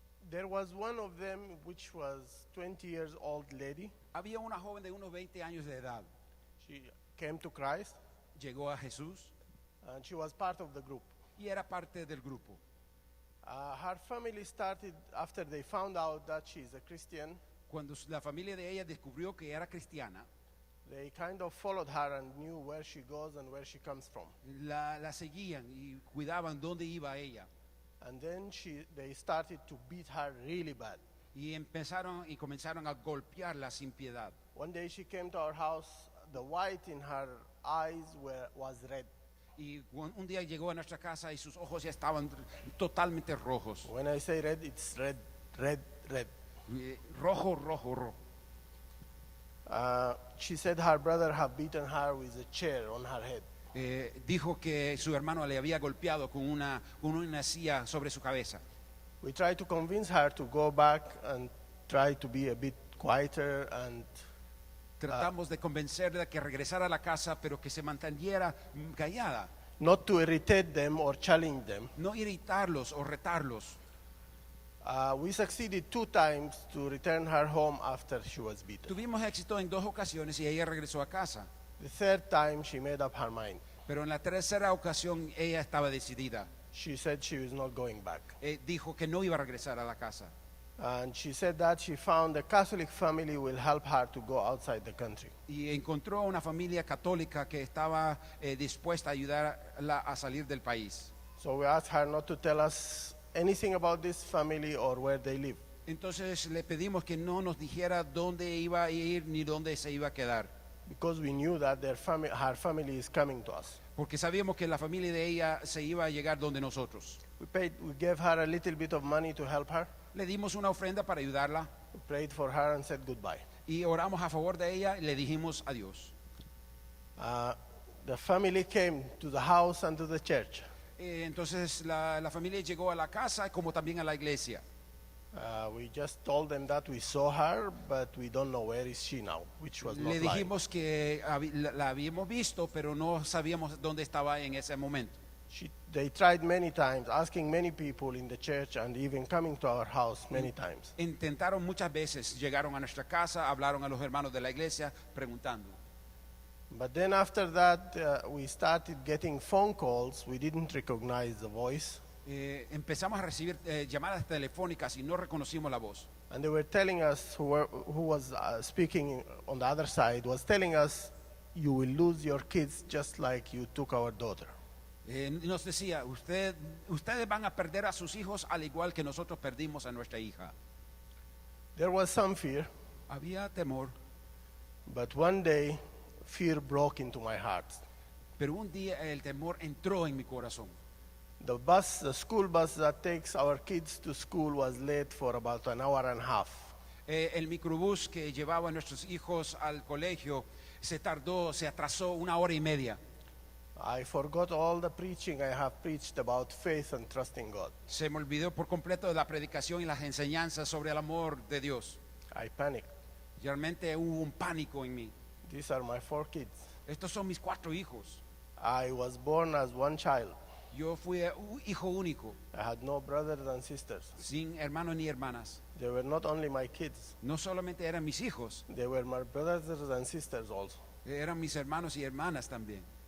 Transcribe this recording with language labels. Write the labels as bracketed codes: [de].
[en] There was one of them, which was 20 years old lady. [es] Había una joven de unos 20 años de edad. [en] She came to Christ, [es] Llegó a Jesús [en] and she was part of the group. [es] y era parte del grupo. [en] Her family started, after they found out that she's a Christian, [es] Cuando la familia de ella descubrió que era cristiana, [en] they kind of followed her and knew where she goes and where she comes from. [es] la seguían y cuidaban dónde iba ella. [en] And then they started to beat her really bad. [es] Y comenzaron a golpearla sin piedad. [en] One day she came to our house, the white in her eyes was red. [es] Y un día llegó a nuestra casa y sus ojos ya estaban totalmente rojos. [en] When I say red, it's red, red, red. [es] Rojo, rojo, rojo. [en] She said her brother had beaten her with a chair on her head. [es] Dijo que su hermano le había golpeado con una silla sobre su cabeza. [en] We tried to convince her to go back and try to be a bit quieter, and [es] Tratamos de convencerla que regresara a la casa, pero que se mantuviera callada. [en] not to irritate them or challenge them. [es] No irritarlos o retarlos. [en] We succeeded 2 times to return her home after she was beaten. [es] Tuvimos éxito en 2 ocasiones y ella regresó a casa. [en] The 3rd time, she made up her mind. [es] Pero en la tercera ocasión ella estaba decidida. [en] She said she was not going back. [es] Dijo que no iba a regresar a la casa. [en] And she said that she found a Catholic family will help her to go outside the country. [es] Y encontró una familia católica que estaba dispuesta a ayudarla a salir del país. [en] So we asked her not to tell us anything about this family or where they live. [es] Entonces le pedimos que no nos dijera dónde iba a ir ni dónde se iba a quedar. [en] Because we knew that her family is coming to us. [es] Porque sabíamos que la familia de ella se iba a llegar donde nosotros. [en] We gave her a little bit of money to help her. [es] Le dimos una ofrenda para ayudarla [en] We prayed for her and said goodbye. [es] y oramos a favor de ella y le dijimos adiós. [en] The family came to the house and to the church. [es] Entonces la familia llegó a la casa como también a la iglesia. [en] We just told them that we saw her, but we don't know where is she now, which was not [es] Le [en] lying. [es] dijimos que la habíamos visto, pero no sabíamos dónde estaba en ese momento. [en] They tried many times, asking many people in the church and even coming to our house many times. [es] Intentaron muchas veces, llegaron a nuestra casa, hablaron a los hermanos de la iglesia preguntando. [en] But then after that, we started getting phone calls. We didn't recognize the voice. [es] Empezamos a recibir llamadas telefónicas y no reconocimos la voz. [en] And they were telling us, who was speaking on the other side, was telling us, you will lose your kids just like you took our daughter. [es] Nos decía, ustedes van a perder a sus hijos al igual que nosotros perdimos a nuestra hija. [en] There was some fear, [es] Había temor, [en] but one day, fear broke into my heart. [es] pero un día el temor entró en mi corazón. [en] The school bus that takes our kids to school was late for about an hour and a half. [es] El microbús que llevaba a nuestros hijos al colegio se atrasó 1 hora y media. [en] I forgot all the preaching I have preached about faith and trusting God. [es] Se me olvidó por completo de la predicación y las enseñanzas sobre el amor de Dios. [en] I panicked. [es] Realmente hubo un pánico en mí. [en] These are my 4 kids. [es] Estos son mis 4 hijos. [en] I was born as one child. [es] Yo fui un hijo único, [en] I had no brothers and sisters. [es] sin hermanos ni hermanas. [en] They were not only my kids, [es] No solamente eran mis hijos, [en] they were my brothers and sisters also. [es] eran mis hermanos y hermanas también.